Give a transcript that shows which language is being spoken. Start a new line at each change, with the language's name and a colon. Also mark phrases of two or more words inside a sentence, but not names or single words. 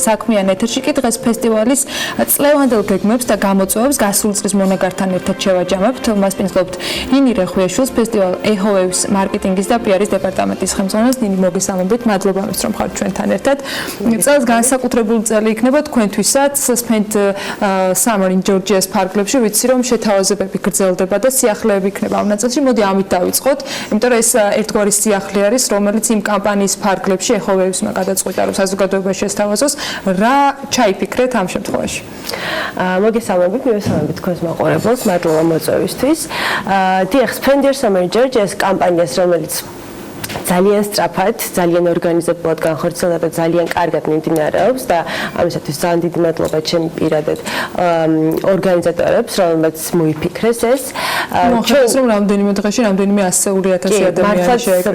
Georgian: საქმიან ეთერში კი დღეს ფესტივალის წლევანდელ გეგმებს და გამოწვევებს გასული წლის მონაგართან ერთად შევაჯამებთ. მასპინძლობთ ნინი რეხვიაშვილს, ფესტივალ ეხოვეებს მარკეტინგის და პიარის დეპარტამენტის ხელმძღვანელს. ნინი, მოგესალმებით, მადლობა ამის რომ ხართ ჩვენთან ერთად. წელს განსაკუთრებული წელი იქნება თქვენთვისაც. Spent summer in ჯორჯიას ფარგლებში, ვიცი რომ შეთავაზებები გრძელდება და სიახლეები იქნება ამ ნაწილში. მოდი ამით დავიწყოთ, იმიტომ რომ ეს ერთგვარი სიახლე არის, რომელიც იმ კამპანიის ფარგლებში ეხოვეებსმა გადაწყვიტა, რომ საზოგადოებაში შესთავაზოს. რა ჩაიფიქრეთ ამ შემთხვევაში? მოგესალმებით, მივესალმებით თქვენს მაყურებელს, მადლობა მოწვევისთვის. დიახ, Spend your summer in Georgia's კამპანიას, რომელიც ძალიან სწრაფად, ძალიან ორგანიზებულად განხორციელდა და ძალიან კარგად მიმდინარეობს და ამისათვის ძალიან დიდი მადლობა ჩემი პირადად ორგანიზატორებს, რომელმაც მოიფიქრეს ეს. მოხდეს რომ რამდენიმე დღეში რამდენიმე 100,000 ადამიანი შეეკრიბა.